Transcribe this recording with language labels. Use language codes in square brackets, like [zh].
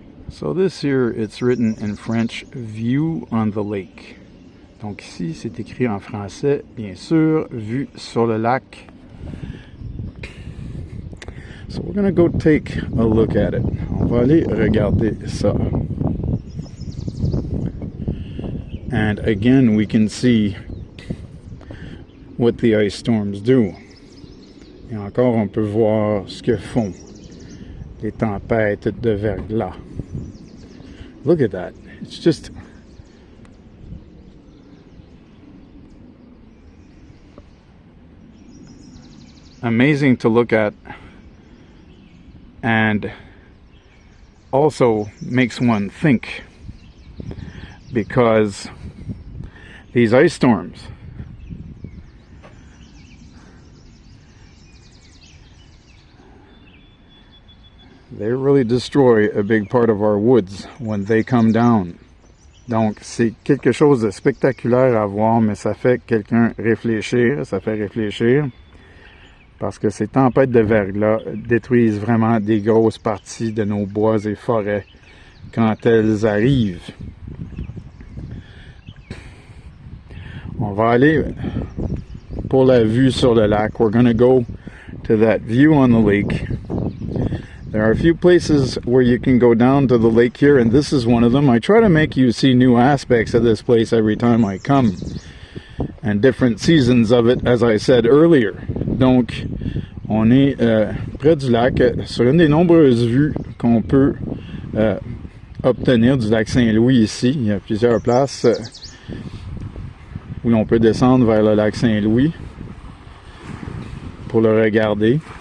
[en] So this here, it's written in French, view on the lake. [fr] Donc ici, c'est écrit en français, bien sûr, vue sur le lac. [en] So we're going to go take a look at it. [fr] On va aller regarder ça. [en] And again, we can see what the ice storms do. [fr] Et encore, on peut voir ce que font les tempêtes de verglas. [en] Look at that. It's just amazing to look at, and also makes one think, because these ice storms, they really destroy a big part of our woods when they come down. [fr] Donc, c'est quelque chose de spectaculaire à voir, mais ça fait quelqu'un réfléchir, ça fait réfléchir, parce que ces tempêtes de verglas détruisent vraiment des grosses parties de nos bois et forêts quand elles arrivent. On va aller pour la vue sur le lac. [en] We're going to go to that view on the lake. There are a few places where you can go down to the lake here, and this is one of them. I try to make you see new aspects of this place every time I come, and different seasons of it, as I said earlier. [fr] Donc, on est près du lac, sur une des nombreuses vues qu'on peut obtenir du lac Saint-Louis ici. Il y a plusieurs places où l'on peut descendre vers le lac Saint-Louis pour le regarder.